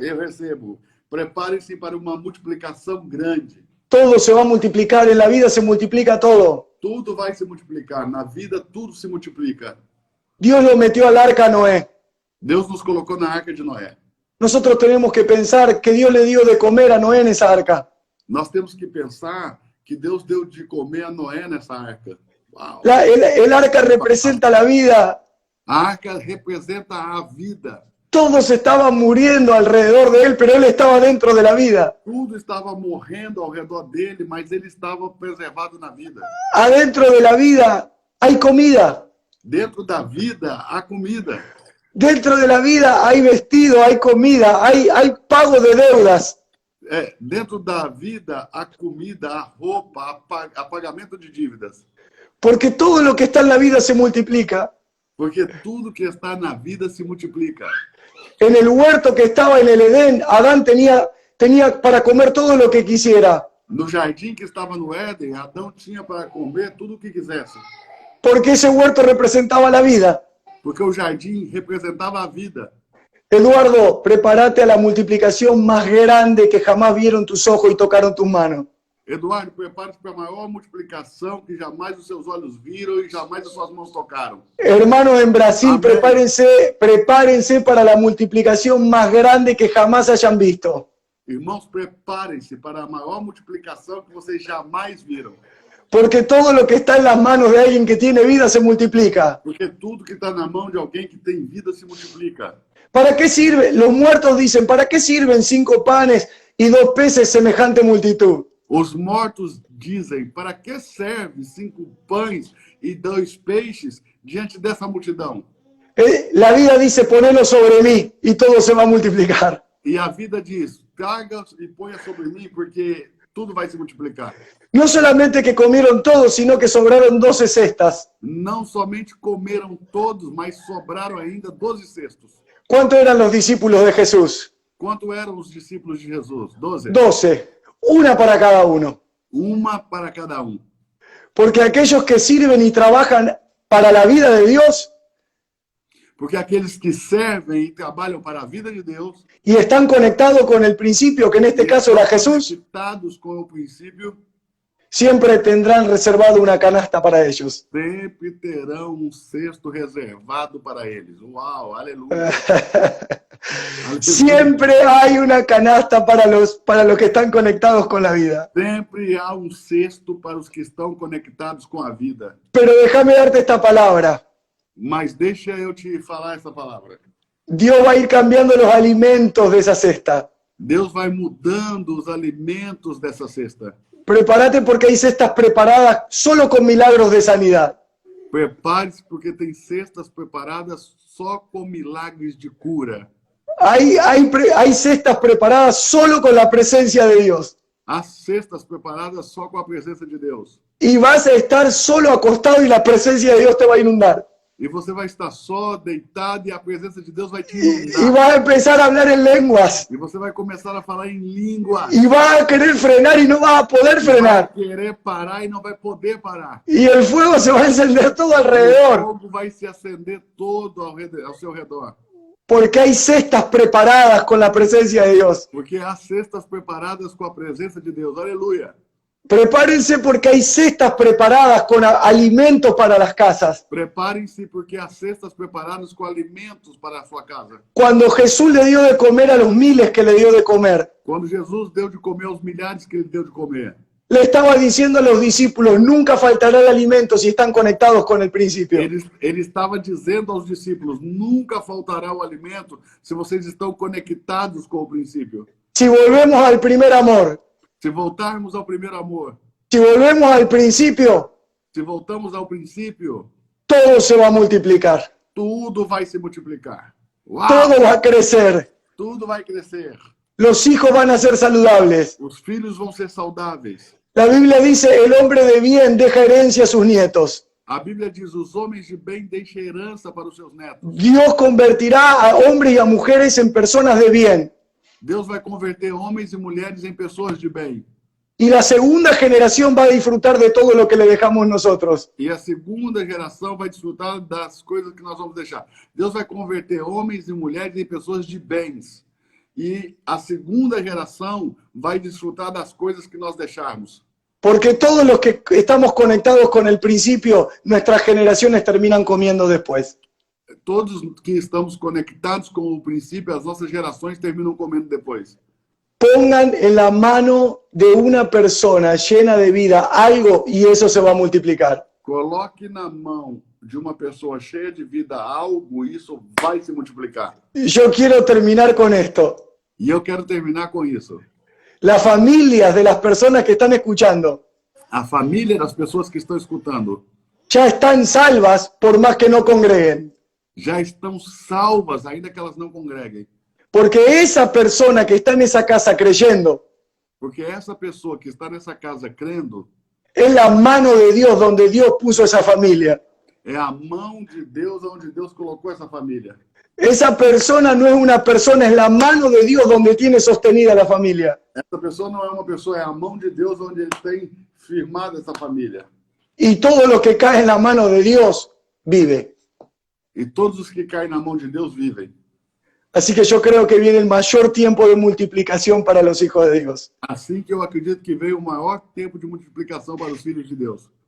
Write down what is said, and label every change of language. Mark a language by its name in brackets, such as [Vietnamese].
[Portuguese] Eu recebo. Preparem-se para uma multiplicação grande. [Spanish] Todo se va a multiplicar, en la vida se multiplica todo. [Portuguese] Tudo vai se multiplicar. Na vida, tudo se multiplica. [Spanish] Dios lo metió al arca a Noé. [Portuguese] Deus nos colocou na arca de Noé. [Spanish] Nosotros tenemos que pensar que Dios le dio de comer a Noé en esa arca. [Portuguese] Nós temos que pensar que Deus deu de comer a Noé nessa arca. Uau. [Spanish] El arca representa la vida. [Portuguese] A arca representa a vida. [Spanish] Todos estaban muriendo alrededor de él, pero él estaba dentro de la vida. [Portuguese] Tudo estava morrendo ao redor dele, mas ele estava preservado na vida. [Spanish] Adentro de la vida hay comida. [Portuguese] Dentro da vida há comida. [Spanish] Dentro de la vida hay vestido, hay comida, hay pago de deudas. [Portuguese] Dentro da vida há comida, há roupa, há pagamento de dívidas. [Spanish] Porque todo lo que está en la vida se multiplica. [Portuguese] Porque tudo que está na vida se multiplica. [Spanish] En el huerto que estaba en el Edén, Adán tenía para comer todo lo que quisiera. [Portuguese] No jardim que estava no Éden, Adão tinha para comer tudo o que quisesse. [Spanish] Porque ese huerto representaba la vida. [Portuguese] Porque o jardim representava a vida. [Spanish] Eduardo, prepárate a la multiplicación más grande que jamás vieron tus ojos y tocaron tus manos. [Portuguese] Eduardo, prepare-se para a maior multiplicação que jamais os seus olhos viram e jamais as suas mãos tocaram. [Spanish] Hermanos en Brasil, Amén. prepárense para la multiplicación más grande que jamás hayan visto. [Portuguese] Irmãos, preparem-se para a maior multiplicação que vocês jamais viram. [Spanish] Porque todo lo que está en las manos de alguien que tiene vida se multiplica. [Portuguese] Porque tudo que está na mão de alguém que tem vida se multiplica. [Spanish] ¿Para qué sirve? Los muertos dicen, ¿para qué sirven 5 panes y 2 peces semejante multitud? [Portuguese] Os mortos dizem, para que serve 5 pães e 2 peixes diante dessa multidão? [Spanish] La vida dice, ponelo sobre mí y todo se va a multiplicar. [Portuguese] E a vida diz, carga e ponha sobre mim, porque tudo vai se multiplicar. [Spanish] No solamente que comieron todos, sino que sobraron 12 cestas. [Portuguese] Não somente comeram todos, mas sobraram ainda 12 cestos. [Spanish] ¿Cuántos eran los discípulos de Jesús? [Portuguese] Quanto eram os discípulos de Jesus? 12? [Spanish] 12. Una para cada uno. [Portuguese] Uma para cada um. [Spanish] Porque aquellos que sirven y trabajan para la vida de Dios [Portuguese] Porque aqueles que servem e trabalham para a vida de Deus, [Spanish] y están conectados con el principio, que en este caso era Jesús, [Portuguese] conectados com o princípio, [Spanish] siempre tendrán reservado una canasta para ellos. [Portuguese] sempre terão cesto reservado para eles. Uau, aleluia. [Spanish] Siempre hay una canasta para los que están conectados con la vida. [Portuguese] Sempre há cesto para os que estão conectados com a vida. [Spanish] Pero déjame darte esta palabra. [Portuguese] Mas deixa eu te falar essa palavra. [Spanish] Dios va a ir cambiando los alimentos de esa cesta. [Portuguese] Deus vai mudando os alimentos dessa cesta. [Spanish] Prepárate porque hay cestas preparadas solo con milagros de sanidad. [Portuguese] Prepare-se porque tem cestas preparadas só com milagres de cura. [Spanish] Hay cestas preparadas solo con la presencia de Dios. [Portuguese] Há cestas preparadas só com a presença de Deus. [Spanish] Y vas a estar solo acostado y la presencia de Dios te va a inundar. [Portuguese] E você vai estar só, deitado, e a presença de Deus vai te [Spanish] Y [Portuguese] inundar. [Spanish] vas a empezar a hablar en lenguas. [Portuguese] E você vai começar a falar em língua. [Spanish] Y vas a querer frenar y no vas a poder [Portuguese] Vai [Spanish] frenar. [Portuguese] querer parar e não vai poder parar. [Spanish] Y el fuego se va a encender todo [Portuguese] O [Spanish] alrededor. [Portuguese] fogo vai se acender todo ao seu redor. [Spanish] Porque hay cestas preparadas con la presencia de Dios. [Portuguese] Porque há cestas preparadas com a presença de Deus. Aleluia. [Spanish] Prepárense porque hay cestas preparadas con alimentos para las casas. [Portuguese] Preparem-se porque há cestas preparadas com alimentos para a sua casa. [Spanish] Cuando Jesús le dio de comer a los miles que le dio de comer, [Portuguese] Quando Jesus deu de comer aos milhares que ele deu de comer, [Spanish] le estaba diciendo a los discípulos, nunca faltará el alimento si están conectados con el principio. [Portuguese] ele estava dizendo aos discípulos, nunca faltará o alimento se vocês estão conectados com o princípio. [Spanish] Si volvemos al primer amor, [Portuguese] Se voltarmos ao primeiro amor, [Spanish] si volvemos al principio, [Portuguese] se voltamos ao princípio, [Spanish] todo se va a multiplicar. [Portuguese] tudo vai se multiplicar. Uau! [Spanish] Todo va a crecer. [Portuguese] Tudo vai crescer. [Spanish] Los hijos van a ser saludables. [Portuguese] Os filhos vão ser saudáveis. [Spanish] La Biblia dice, el hombre de bien deja herencia a sus nietos. [Portuguese] A Bíblia diz, os homens de bem deixam herança para os seus netos. [Spanish] Dios convertirá a hombres y a mujeres en personas de bien. [Portuguese] Deus vai converter homens e mulheres em pessoas de bem. [Spanish] Y la segunda generación va a disfrutar de todo lo que le dejamos nosotros. [Portuguese] E a segunda geração vai desfrutar das coisas que nós vamos deixar. Deus vai converter homens e mulheres em pessoas de bens. E a segunda geração vai desfrutar das coisas que nós deixarmos. [Spanish] Porque todos los que estamos conectados con el principio, nuestras generaciones terminan comiendo después. [Portuguese] Todos que estamos conectados com o princípio, as nossas gerações terminam comendo depois. [Spanish] Pongan en la mano de una persona llena de vida algo y eso se va a multiplicar. [Portuguese] Coloque na mão de uma pessoa cheia de vida algo, e isso vai se multiplicar. [Spanish] Yo quiero terminar con esto. [Portuguese] E eu quero terminar com isso. [Spanish] Las familias de las personas que están escuchando [Portuguese] A família das pessoas que estão escutando [Spanish] ya están salvas por más que no congreguen. [Portuguese] já estão salvas, ainda que elas não congreguem. [Spanish] Porque esa persona que está en esa casa creyendo [Portuguese] Porque essa pessoa que está nessa casa crendo [Spanish] es la mano de Dios donde Dios puso esa familia. [Portuguese] é a mão de Deus onde Deus colocou essa família. [Spanish] Esa persona no es una persona, es la mano de Dios donde tiene sostenida la familia. [Portuguese] Essa pessoa não é uma pessoa, é a mão de Deus onde ele tem firmado essa família. [Spanish] Y todo lo que cae en la mano de Dios vive. [Portuguese] E todos os que caem na mão de Deus vivem. [Spanish] Así que yo creo que viene el mayor tiempo de multiplicación para los hijos de Dios. [Portuguese] Assim que eu acredito que veio o maior tempo de multiplicação para os filhos de Deus.